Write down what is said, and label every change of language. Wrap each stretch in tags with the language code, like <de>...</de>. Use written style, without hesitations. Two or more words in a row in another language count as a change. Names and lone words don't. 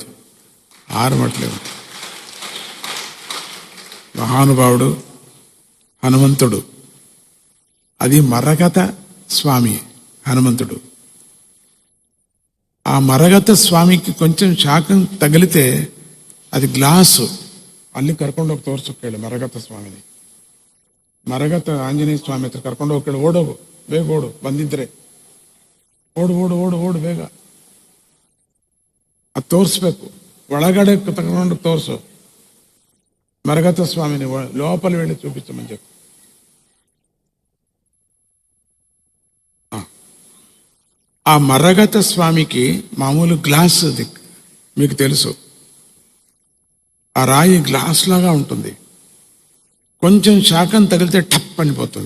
<te>హారం అట్లేదు. మహానుభావుడు హనుమంతుడు. అది మరగత స్వామి హనుమంతుడు. ఆ మరగత స్వామికి కొంచెం శాకం తగిలితే అది గ్లాసు</te> <kn>ಅಲ್ಲಿ ಕರ್ಕೊಂಡು ಹೋಗಿ ತೋರ್ಸೋಕೆ ಮರಗತ ಸ್ವಾಮಿನಿ. ಮರಗತ ಆಂಜನೇಯ ಸ್ವಾಮಿ ಹತ್ರ ಕರ್ಕೊಂಡು ಹೋಗಿ ಓಡೋಗು, ಬೇಗ ಓಡು, ಬಂದಿದ್ರೆ ಓಡು ಬೇಗ. ಅದು ತೋರಿಸ್ಬೇಕು. ಒಳಗಡೆ ತಗೊಂಡು ತೋರಿಸು.</kn> <te>మరగత స్వామిని లోపల వెళ్ళి చూపించమని చెప్పు. ఆ మరగత స్వామికి మామూలు గ్లాస్ అది మీకు తెలుసు. ఆ రాయి గ్లాస్ లాగా ఉంటుంది. కొంచెం శాఖం తగిలితే టప్ అనిపోతుంది.</te>